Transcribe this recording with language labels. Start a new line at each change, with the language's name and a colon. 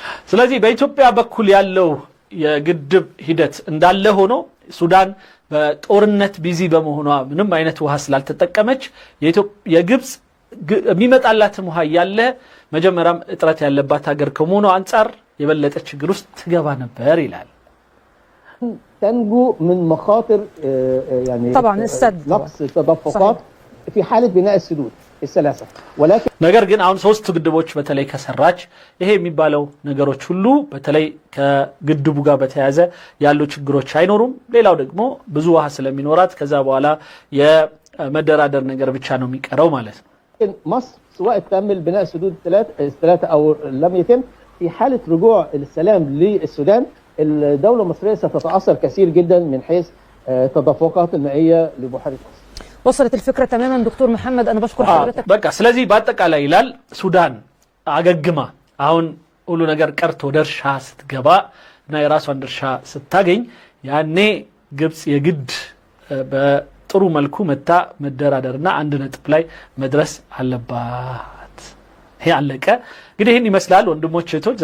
Amharic: ስለዚህ በኢትዮጵያ በኩል ያለው የግድብ ሂደት እንዳለ ሆኖ ሱዳን በጦርነት ቢዚ በመሆኗ ምንም አይነት ውሃ ስላልተጠቀመች የግብጽ የሚመጣላትም ውሃ ያለ መጀመሪያም እጥረት ያለባት ሀገር ከመሆኑ አንፃር የበለጠ ችግር ውስጥ ትገባ ነበር ይላል።
Arabic: تنجو من مخاطر يعني طبعا السد نقص تدفقات في حاله بناء السدود الثلاثه، ولكن
Amharic: ነገር ግን አሁን 3 ግድቦች በተለይ ከሰራች ይሄ የሚባለው ነገሮች ሁሉ በተለይ ከግድቡ ጋር በተያያዘ ያሉ ችግሮች አይኖሩም። ሌላው ደግሞ ብዙ ውሃ ስለሚኖራት ከዛ በኋላ የመደራደር ነገር ብቻ ነው የሚቀረው ማለት ነው።
Arabic: مصر سواء تم بناء السدود الثلاثه او لم يتم في حاله رجوع السلام للسودان الدوله المصريه ستتاثر كثير جدا من حيث تدفقات المائيه لبحيره مصر. وصلت الفكره تماما دكتور محمد، انا بشكر حضرتك.
Amharic: በቃ ስለዚህ በአጠቃላይ ይላል ሱዳን አገግማ አሁን ሁሉ ነገር ቀርቶ ደርሻ ስትገባ እና የራሷን ድርሻ ስታገኝ ያኔ ግብጽ የግድ በጥሩ መልኩ መታ መደራደርና አንድ ነጥብ ላይ መድረስ አለባት። ይሄ አለቀ። እንግዲህ ይሄን ይመስላል ወንድሞች እህቶች።